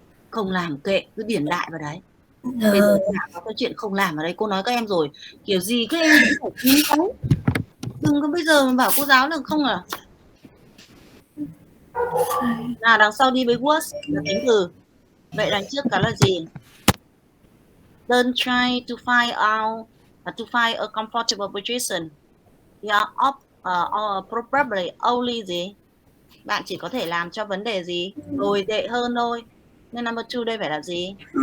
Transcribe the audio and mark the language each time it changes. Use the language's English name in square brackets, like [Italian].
[Vietnamese] Không làm kệ, cứ điển đại vào đấy. Bây giờ có cái chuyện không làm ở đây, cô nói các em rồi, kiểu gì các em cũng phải kín đấy, đừng có bây giờ mà bảo cô giáo là không à. Nào đằng sau đi với was là tính từ, vậy đằng trước cả là gì? [English] Don't try to find a comfortable position. Yeah, or probably only [Vietnamese] gì? Bạn chỉ có thể làm cho vấn đề gì? Tồi tệ hơn thôi. Nên number 2 đây phải là gì?